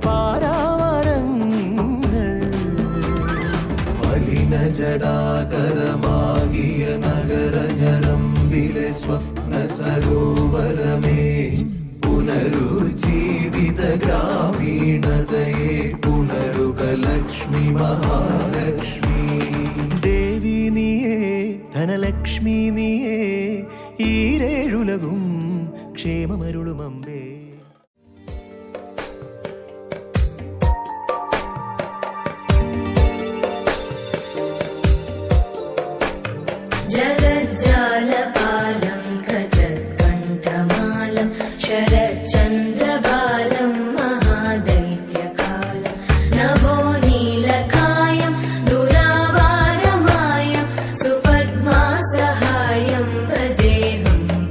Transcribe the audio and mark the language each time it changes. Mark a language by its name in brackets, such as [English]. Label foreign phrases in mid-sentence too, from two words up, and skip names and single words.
[Malayalam] പാരാവരങ്ങൾ മലിന ജടാകരമാകിയ നഗരഞരമ്പിലെ സ്വപ്ന സരോവരമേ പുനരുജ്ജീവിത ഗ്രാമീണതയെ പുനരുക ലക്ഷ്മി മഹാലക്ഷ്മി ദേവി നീയേ ധനലക്ഷ്മി നീയേ ഈരേഴുലകും ക്ഷേമമരുളുമമ്പേ [Sanskrit] जगज्जालपालं गजत्कण्ठमालं शरच्चन्द्रबालं महादैत्यकालं नभो नीलकायं दुरावारमायं सुपद्मासहायं भजेऽहं